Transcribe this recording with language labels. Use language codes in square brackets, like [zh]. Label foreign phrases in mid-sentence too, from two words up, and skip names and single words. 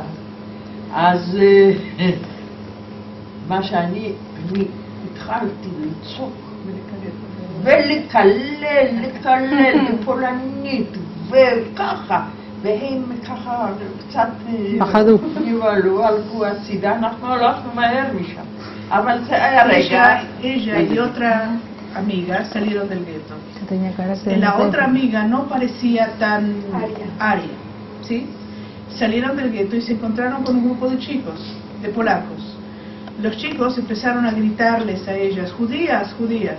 [he] אז מה שאני התחלתי לצעוק ולקלל בפולנית וככה, והם ככה קצת נבהלו, הלכו הצידה, אנחנו הלכנו מהר משם. אבל זה היה רגע. [es] Ella y otra amiga salieron del gueto. La otra amiga no parecía tan aria, ¿sí? Salieron del gueto y se encontraron con un grupo de chicos, de polacos. Los chicos empezaron a gritarles a ellas, judías, judías.